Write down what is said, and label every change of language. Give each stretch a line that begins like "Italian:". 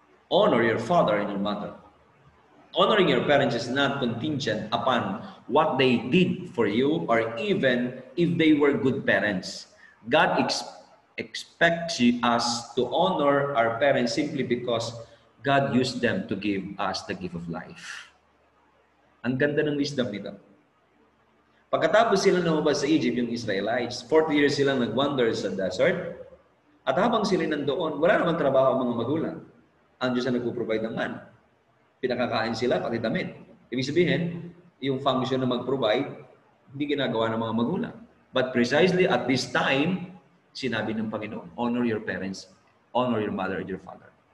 English: Honor your father and your mother. Honoring your parents is not contingent upon what they did for you or even if they were good parents. God expects us to honor our parents simply because God used them to give us the gift of life.
Filipino: Ang ganda ng wisdom nito. Pagkatapos sila lumabas sa Egypt, yung Israelites, 40 years silang nag-wander sa desert, at habang sila nandoon, wala namang trabaho ang mga magulang. Ang Diyos ang nagpo-provide ng man. Pinakakain sila, pati damit. Ibig sabihin, yung function na mag-provide, hindi ginagawa ng mga magulang.
English: But precisely at this time,
Filipino: sinabi ng Panginoon,
English: honor your parents, honor your mother and your father.